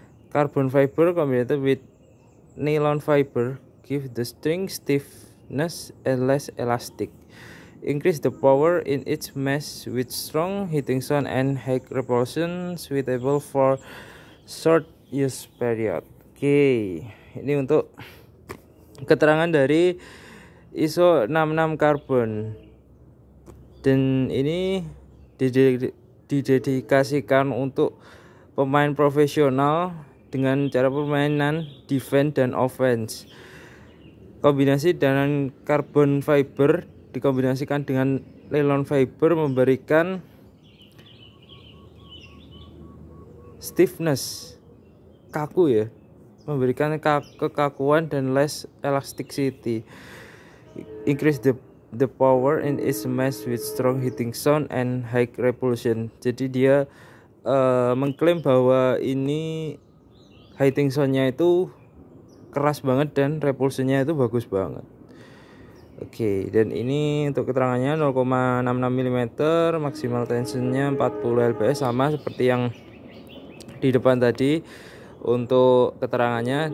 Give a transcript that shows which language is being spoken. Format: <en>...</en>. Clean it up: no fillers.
<en>Carbon fiber combined with nylon fiber give the string stiffness and less elastic. Increase the power in its mesh with strong hitting sound and high repulsion, suitable for short use period.</en> <id>Oke, ini untuk keterangan dari ISO 66 Carbon, dan ini didedikasikan untuk pemain profesional dengan cara permainan defense dan offense. Kombinasi dengan carbon fiber dikombinasikan dengan nylon fiber memberikan stiffness, kaku ya, memberikan kekakuan dan</id> <en>less elasticity. Increase the power in its mesh with strong hitting sound and high repulsion.</en> <id>Jadi dia mengklaim bahwa ini hitting soundnya itu keras banget dan repulsionnya itu bagus banget. Oke, dan ini untuk keterangannya 0,66 mm, maksimal tensionnya 40 lbs, sama seperti yang di depan tadi untuk keterangannya.</id>